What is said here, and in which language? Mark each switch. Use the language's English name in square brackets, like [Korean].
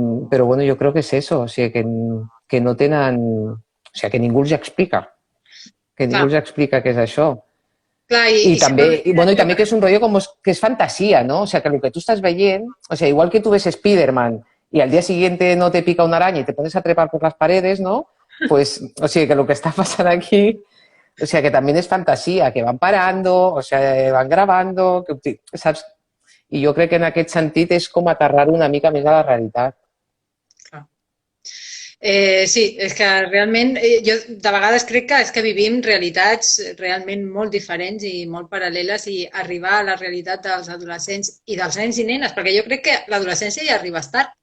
[Catalan] Però, bueno, jo crec que és això, o sigui, que no tenen... O sigui, que ningú els explica. Que ningú els explica què és això. I també que és un rotllo com que és fantasia, [Spanish] ¿no? O sea, que lo que tú estás viendo, o sea, igual que tú ves Spider-Man y al día siguiente no te pica una araña y te pones a trepar por las paredes, ¿no? Pues, o sea, que lo que está pasando aquí, o sea, que también es fantasía, que van parando, o sea, van grabando, [Catalan] saps? I jo crec que en aquest sentit és com aterrar una mica més a la realitat. Sí, és que realment jo de vegades crec que és que vivim realitats realment molt diferents i molt paral·leles i arribar a la realitat dels adolescents i dels nens i nenes, perquè jo crec que l'adolescència ja arriba tard.